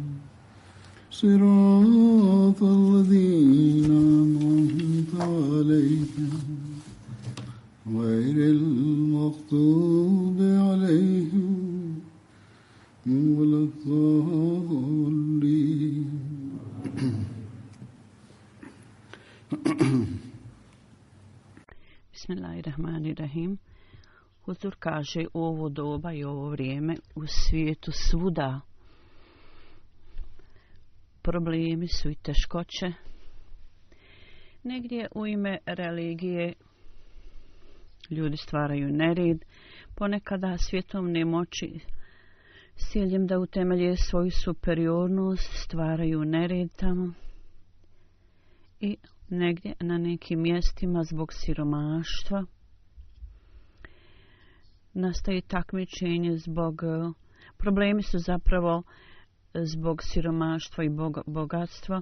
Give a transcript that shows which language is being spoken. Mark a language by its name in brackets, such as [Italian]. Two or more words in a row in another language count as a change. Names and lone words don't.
[Arabic] صراط الذين أنعمت عليهم غير المغضوب عليهم ولا الضالين. Bismillahirrahmanirrahim. [Bosnian] Huzur kaže u ovo doba i ovo vrijeme u svijetu svuda problemi su i teškoće. Negdje u ime religije ljudi stvaraju nered, ponekada svjetovne moći s ciljem da utemelje svoju superiornost stvaraju nered tamo i negdje na nekim mjestima zbog siromaštva nastaje takmičenje problemi su zapravo zbog siromaštva i bogatstva.